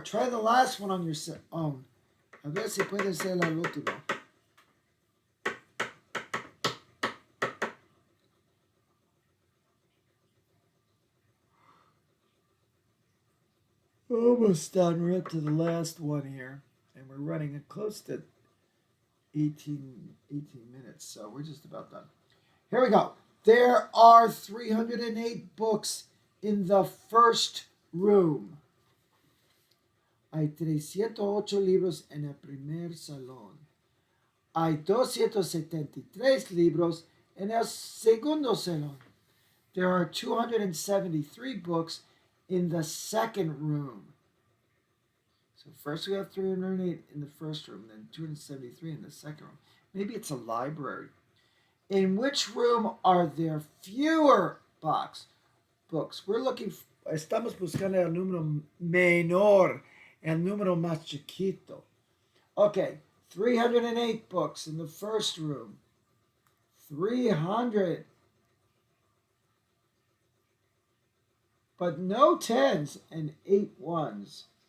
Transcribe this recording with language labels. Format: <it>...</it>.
<en>Try the last one on your own.</en> <es>A ver si puede ser la última.</es> <en>Almost done. We're up to the last one here. And we're running close to 18 minutes. So we're just about done. Here we go. There are 308 books in the first room.</en> <es>Hay 308 libros en el primer salón. Hay 273 libros en el segundo salón.</es> <en>There are 273 books in the second room. So first we have 308 in the first room, then 273 in the second room. Maybe it's a library. In which room are there fewer books? We're looking,</en> <es>estamos buscando el número menor, el número más chiquito.</es> <en>Okay, 308 books in the first room. 300. But no tens and 8 ones.</en>